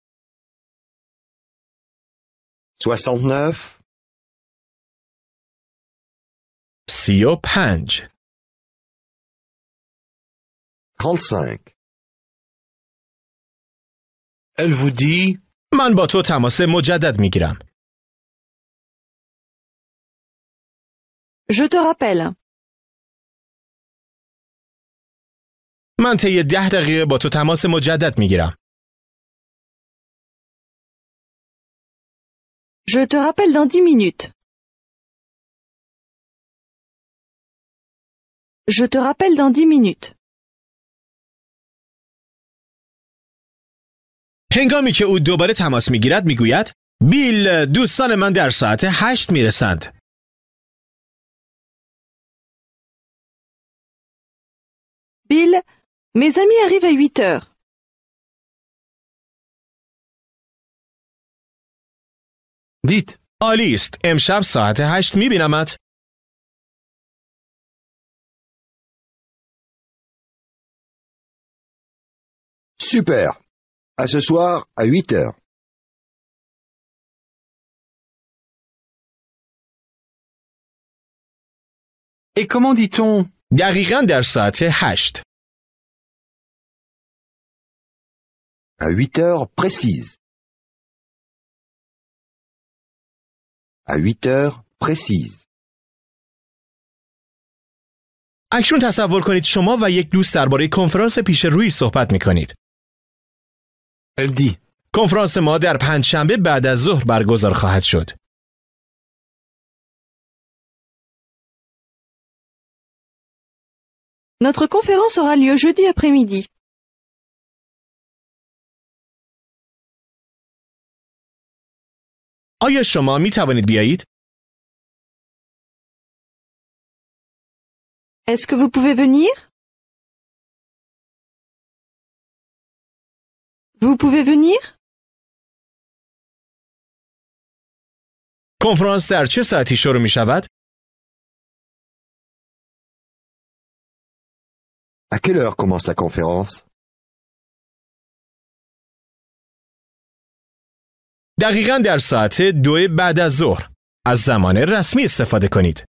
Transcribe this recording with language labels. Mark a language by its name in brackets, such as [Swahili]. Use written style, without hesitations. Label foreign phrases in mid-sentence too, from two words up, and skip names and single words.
[French] 69. 35. 35. Elle vous dit. [Persian] من با تو تماس مجدد میگیرم. [French] Je te rappelle. [Persian] من طی 10 دقیقه با تو تماس مجدد میگیرم. [French] Je te rappelle dans 10 minutes. Je te rappelle dans 10 minutes. [Persian] هنگامی که او دوباره تماس میگیرد میگوید بیل، دوستان من در ساعت 8 میرسند. [French] Bill, mes amis arrivent à 8 heures. Dites. [Persian] عالی است. امشب ساعت 8 میبینمت. [French] Super. À ce soir, à 8 heures. Et comment dit-on? [Persian] دقیقاً در ساعت 8. [French] À 8 heures précises. À 8 heures précises. [Persian] اکنون تصور کنید شما و یک دوست درباره کنفرانس پیش روی صحبت میکنید. [French] Elle dit. [Persian] کنفرانس ما در پنجشنبه بعد از ظهر برگزار خواهد شد. [French] Notre conférence aura lieu jeudi après-midi. [Persian] آیا شما می توانید بیایید؟ [French] Est-ce que vous pouvez venir? Vous pouvez venir? [Persian] کنفرانس در چه ساعتی شروع می شود؟ [French] À quelle heure commence la conférence? [Persian] دقیقاً در ساعت 2 بعد از ظهر. از زمان رسمی استفاده کنید.